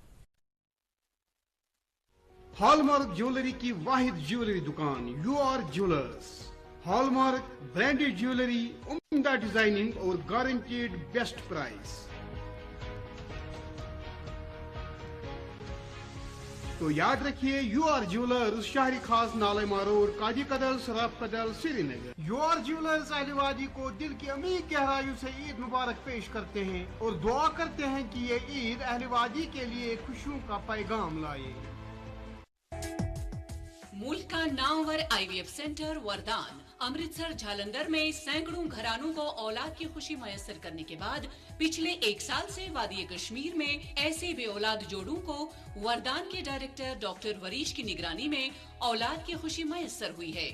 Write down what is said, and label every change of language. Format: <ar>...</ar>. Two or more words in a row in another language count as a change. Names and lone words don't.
<en>hallmark jewellery</en> <ur>کی واحد جیولری دکان UR جیولرز.</ur> <en>hallmark branded jewellery,</en> <ur>عمدہ ڈیزائننگ اور</ur> <en>guaranteed best price.</en> <ur>تو یاد رکھیے UR جیولرز, شہری خاص نالے روڈ, قاضی قدل, سراف قدل, سری نگر. UR جیولرز اہل وادی کو دل کی عمیق گہرائیوں سے عید مبارک پیش کرتے ہیں اور دعا کرتے ہیں کہ یہ عید اہل وادی کے لیے خوشیوں کا پیغام لائے. ملک کا نامور</ur> <en>IVF centre</en> <ur>وردان امرتسر جھالندر میں سینکڑوں گھرانوں کو اولاد کی خوشی میسر کرنے کے بعد پچھلے 1 سال سے وادی کشمیر میں ایسے بے اولاد جوڑوں کو وردان کے ڈائریکٹر ڈاکٹر وریش کی نگرانی میں اولاد کی خوشی میسر ہوئی ہے.</ur>